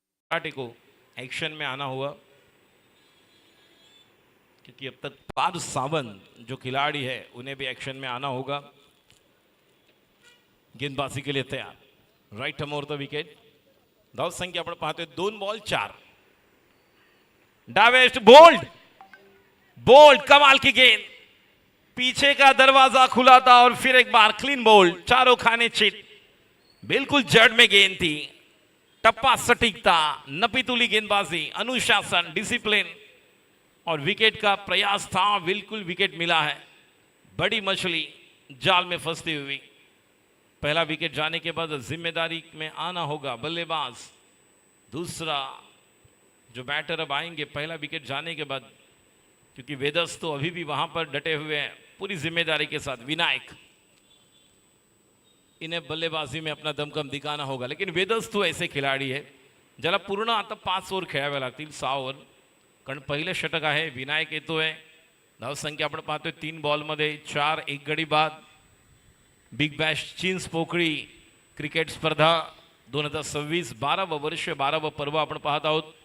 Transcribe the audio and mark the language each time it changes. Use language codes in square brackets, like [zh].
[hi] को एक्शन में आना हुआ, क्योंकि अब तक पार्थ सावंत जो खिलाड़ी है उन्हें भी एक्शन में आना होगा. गेंदबाजी के लिए तैयार, [en] Right arm over the wicket. [mr] धाव संख्या आपण पाहतोय 2 बॉल 4. [hi] डावेस्ट बोल्ड, बोल्ड कमाल की गेंद, पीछे का दरवाजा खुला था और फिर एक बार क्लीन बोल्ड. चारों खाने चिट, बिल्कुल जड़ में गेंद थी. टप्पा सटीकता, नपीतुली गेंदबाजी, अनुशासन, डिसिप्लिन और विकेट का प्रयास था. बिल्कुल विकेट मिला है. बड़ी मछली जाल में फंसती हुई. पहला विकेट जाने के बाद जिम्मेदारी में आना होगा बल्लेबाज. दूसरा जो बैटर अब आएंगे पहला विकेट जाने के बाद, क्योंकि वेदस तो अभी भी वहां पर डटे हुए हैं पूरी जिम्मेदारी के साथ. विनायक, इन्हें बल्लेबाजी में अपना दमखम दिखाना होगा. लेकिन वेदस तो ऐसे [mr] खिलाडी आहे ज्याला पूर्ण आता 5 ओव्हर खेळाव्या लागतील, 6 ओव्हर. कारण पहिलं षटक आहे. विनायक येतोय. धावसंख्या आपण पाहतोय 3 बॉलमध्ये 4, 1 गडी बाद. बिग बॅश चिंचपोकळी क्रिकेट स्पर्धा 2026, 12वं वर्ष, 12वं पर्व आपण पाहत आहोत.